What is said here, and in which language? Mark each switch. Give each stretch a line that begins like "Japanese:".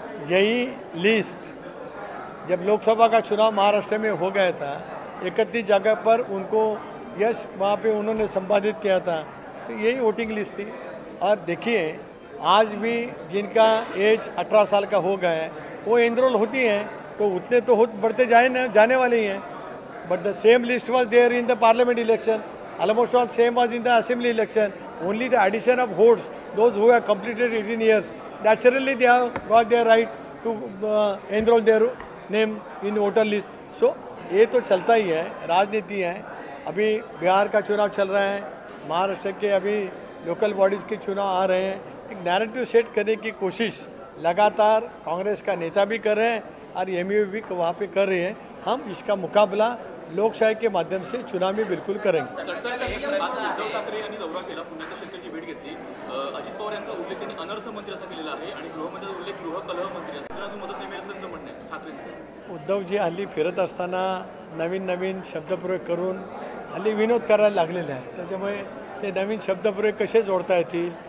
Hindi: यही लिस्ट जब लोकसभा का चुनाव महाराष्ट्र में हो गया था, 31 जगह पर उनको यश वहाँ पे उन्होंने संपादित किया था, तो यही वोटिंग लिस्ट थी। और देखिए, आज भी जिनका एज 18 साल का हो गया है वो एनरोल होती हैं, तो उतने तो बढ़ते जाने वाले ही हैं।
English: But the same list was there in the parliament election, almost all same was in the assembly election. Only the addition of votes, those who have completed 18 years, naturally they have got their right to enroll their name in voter list.
Hindi: So ये तो चलता ही है, राजनीति है। अभी बिहार का चुनाव चल रहा है, महाराष्ट्र के अभी लोकल बॉडीज़ के चुनाव आ रहे हैं। एक नैरेटिव सेट करने की कोशिश लगातार कांग्रेस का नेता भी कर रहे हैं और एमयू भी वहाँ पे कर रहे हैं। हम इसका मुकाबला लोकशाही के माध्यम से चुनाव में बिल्कुल करेंगे।
Marathi: उद्धव ठाकरे यांनी दौरा केला, पुण्यात शेतकऱ्यांची भेट घेतली। अजित पवार यांचा उल्लेख त्यांनी अनर्थ मंत्री असा केलेला आहे आणि गृहमंत्र्यांचा उल्लेख गृहकलह मंत्री असा केला। मदत नाही मिळाली असं म्हणणं आहे ठाकरेंचं। उद्धवजी हल्ली फिरत असताना नवीन नवीन शब्दप्रयोग करून हल्ली विनोद करायला लागलेले आहे, त्याच्यामुळे ते नवीन शब्दप्रयोग कसे जोडता येतील?